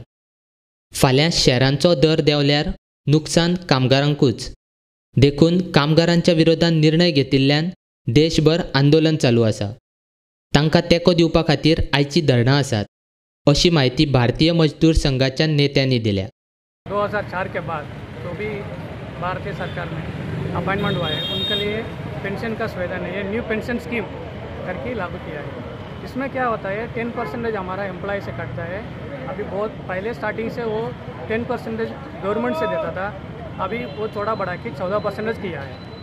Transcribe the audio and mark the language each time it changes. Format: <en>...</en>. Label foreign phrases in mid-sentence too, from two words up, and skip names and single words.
<kok>फाल्यां शेअरांचो दर देंवल्यार नुकसान कामगारांकूच। देखून कामगारांच्या विरोधात निर्णय घेतिल्ल्यान देशभर आंदोलन चालू आसा। तांकां तेंको दिवपा खातीर आयची धरणां आसात, अशी माहिती भारतीय मजदूर संघाच्या नेत्यांनी दिल्या।</kok> <hi>2004 के बाद जो भी भारतीय सरकार में अपॉइंटमेंट हुआ है उनके लिए पेंशन का सुविधा नहीं है, न्यू पेंशन स्कीम करके लागू किया है। इसमें क्या होता है 10% हमारा एम्प्लॉय से कटता है। अभी बहुत पहले स्टार्टिंग से वो 10% गवर्नमेंट से देता था, अभी वो थोड़ा बढ़ा के 14% किया है।</hi>